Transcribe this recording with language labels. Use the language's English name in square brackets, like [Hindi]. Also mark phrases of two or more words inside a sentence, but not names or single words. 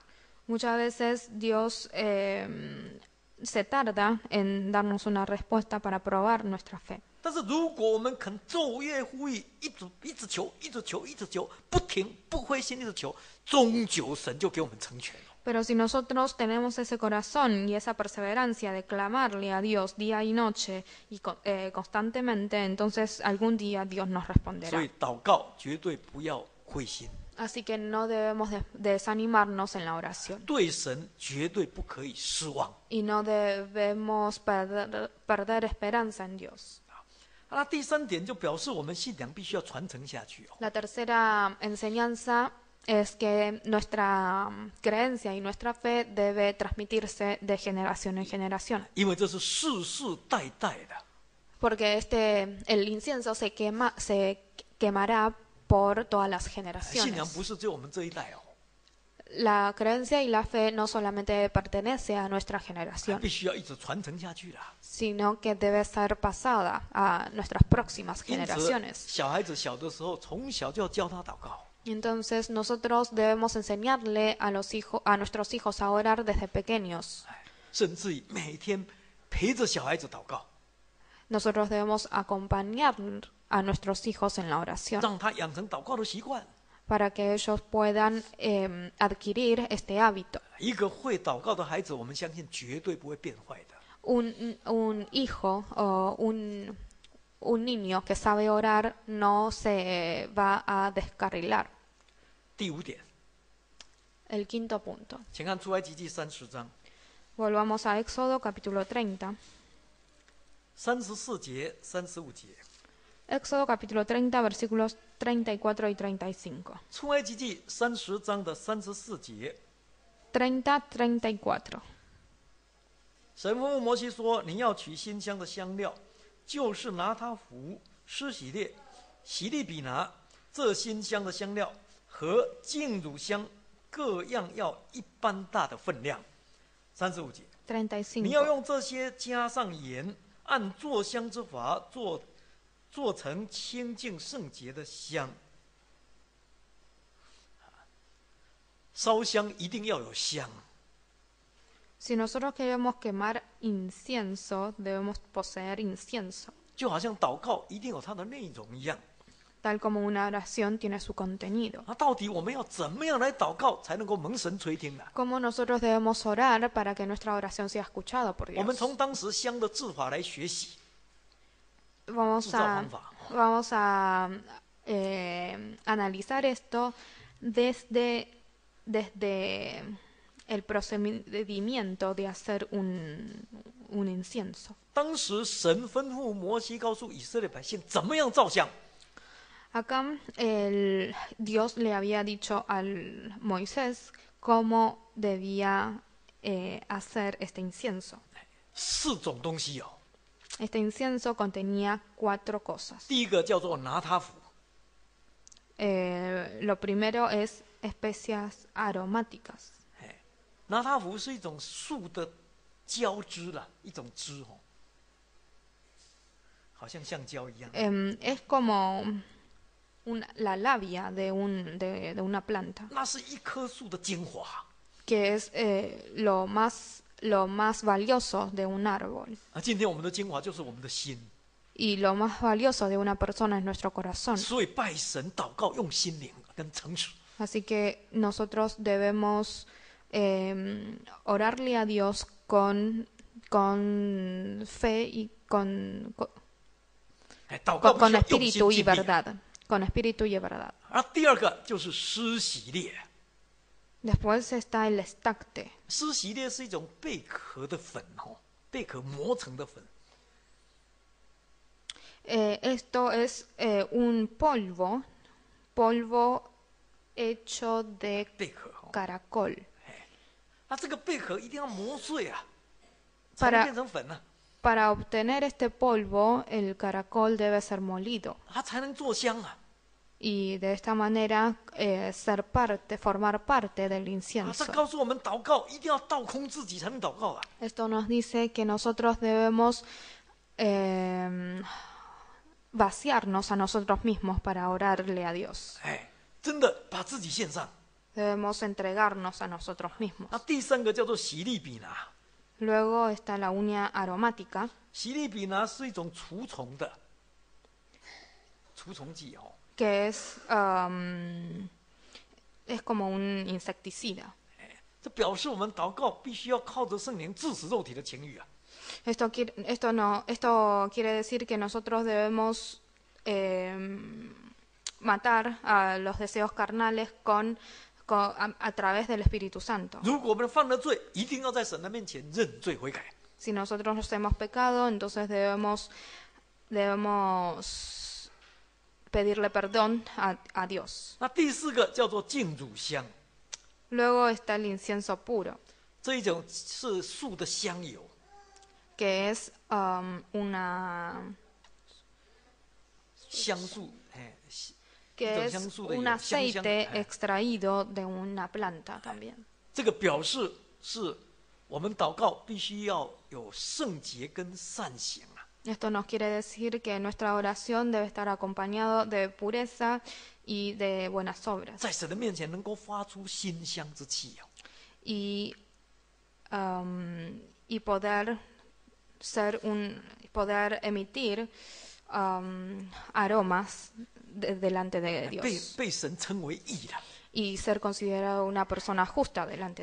[Spanish] Muchas veces Dios se tarda en darnos una respuesta para probar nuestra fe. [Chinese] 但是如果我们肯昼夜呼吁，一直求，一直求，一直求，不停不灰心，一直求，终究神就给我们成全了。 [Spanish] Pero si nosotros tenemos ese corazón y esa perseverancia de clamarle a Dios día y noche y constantemente, entonces algún día Dios nos [Chinese] 所 [Spanish] responderá. [Chinese] 以祷告绝对不要灰心， [Spanish] Así que no debemos desanimarnos en la oración [Chinese] 对神绝对不可以失望。 [Spanish] y no debemos perder esperanza en Dios. [Chinese] 那第3点就表示我们信仰必须要传承下去哦。 [Spanish] La tercera enseñanza es que nuestra creencia y nuestra fe debe transmitirse de generación en generación. [Chinese] 因为这是世世代代的。 [Spanish] Porque el incienso se quemará por todas las [Chinese] 信仰 [Spanish] generaciones. [Chinese] 不是只有我们这一代哦， [Spanish] La creencia y la fe no solamente pertenece a nuestra generación, [Chinese] 必须要一直传承下去啦。 [Spanish] sino que debe ser pasada a nuestras próximas [Chinese] 因此， [Spanish] generaciones. [Chinese] 小孩子小的时候，从小就要教他祷告。 [Spanish] Entonces nosotros debemos enseñarle a nuestros hijos a orar desde pequeños. [Chinese] 甚至于每天陪着小孩子祷告， [Spanish] Nosotros debemos acompañar a nuestros hijos en la oración [Chinese] 让他养成祷告的习惯。 [Spanish] para que ellos puedan adquirir este hábito. [Chinese] 一个会祷告的孩子，我们相信绝对不会变坏的。 [Spanish] Un hijo o un niño que sabe orar no se va a descarrilar. [Chinese] 第5点， [Spanish] El quinto punto. [Chinese] 请看出埃及记30章 [Spanish] Volvamos a Éxodo capítulo 30. [Chinese] 34 节、35节。 [Spanish] Éxodo capítulo 30, versículos 34 y 35. [Chinese] 出埃及记30章的34节， 30, 34. 神吩咐摩西说：“你要取馨香的香料，就是拿他弗、施洗列、洗利比拿这馨香的香料和净乳香各样要1般大的分量。” 35节，你要 35. 用这些加上盐，按做香之法做成清净圣洁的香。烧香一定要有香。 [Spanish] Si nosotros queremos quemar incienso, debemos poseer incienso, [Chinese] 就好像祷告一定有它的内容一样。 [Spanish] tal como una oración tiene su contenido. [Chinese] 那到底我们要怎么样来祷告，才能够蒙神垂听呢？ [Spanish] ¿Cómo nosotros debemos orar para que nuestra oración sea escuchada por [Chinese] 我们 [Spanish] Dios? [Chinese] 从当时香的制法来学习， [Spanish] Vamos [Chinese] 制造 [Spanish] a, [Chinese] 方法。 [Spanish] vamos a analizar esto desde el procedimiento de hacer un incienso. [Chinese] 当时神吩咐摩西告诉以色列百姓怎么样造香， [Spanish] Acá Dios le había dicho al Moisés cómo debía hacer este incienso. [Chinese] 4 种东西哦。 [Spanish] Este incienso contenía 4 cosas. [Chinese] 第一个叫做拿他弗， [Spanish] Lo primero es especias aromáticas. [Chinese] 拿他弗是一种树的胶枝啦，一种枝哦，好像橡胶一样。 [Spanish] Es como la labia de una planta, [Chinese] 那是一棵树的精华。 [Spanish] que es lo más valioso de un árbol. [Chinese] 今天我们的精华就是我们的心， [Spanish] Y lo más valioso de una persona es nuestro corazón. [Chinese] 所以拜神祷告用心灵跟诚实。 [Spanish] Así que nosotros debemos orarle a Dios con fe y con [Chinese] 祷告必须要用 [Spanish] espíritu [Chinese] 心 [Spanish] y [Chinese] 尽力。 [Spanish] verdad. Con espíritu y verdad. [Chinese] 而第二个就是施洗列， [Spanish] Después está el estacte. [Chinese] 施洗列是一种贝壳的粉哦，贝壳磨成的粉。 [Spanish] Esto es un polvo hecho de [Chinese] 贝壳哦， [Spanish] caracol. [Chinese] 那这个贝壳一定要磨碎啊，才能变成粉呢、 [Spanish] Para obtener este polvo, el caracol debe ser molido [Chinese] 它才能做香啊。 [Spanish] y de esta manera formar parte del [Chinese] 这 [Spanish] incienso. [Chinese] 告诉我们祷告一定要倒空自己才能祷告啊。 [Spanish] Esto nos dice que nosotros debemos vaciarnos a nosotros mismos para orarle a Dios. [Chinese] 真的把自己献上。 [Spanish] Debemos entregarnos a nosotros mismos. [Chinese] 那第三个叫做洗利比拿， [Spanish] Luego está la uña aromática, [Chinese] 洗利比拿是一种除虫的除虫剂哦。 [Spanish] que es como un insecticida. [Chinese] 这表示我们祷告必须要靠着圣灵致死肉体的情欲啊。 [Spanish] Esto quiere decir que nosotros debemos matar a los deseos carnales a través del Espíritu Santo. [Chinese] 如果我们犯了罪，一定要在神的面前认罪悔改。 [Spanish] Si nosotros nos hemos pecado, entonces debemos pedirle perdón a Dios. [Chinese] 那第四个叫做净乳香， [Spanish] Luego está el incienso puro, [Chinese] 这一种是树的香油， [Spanish] que es una [Chinese] 香树， [Spanish] que es [Chinese] 一种香树的油， [Spanish] un [Chinese] 香香 [Spanish] aceite extraído de una planta también. [Chinese] 这个表示是我们祷告必须要有圣洁跟善行啊。 [Spanish] Esto nos quiere decir que nuestra oración debe estar acompañado de pureza y de buenas obras. [Chinese] 在神的面前能够发出馨香之气哦。 [Spanish] Y poder emitir aromas delante de [Chinese] 被 [Spanish] Dios [Chinese] 被神称为义了， [Spanish] y ser considerado una persona justa delante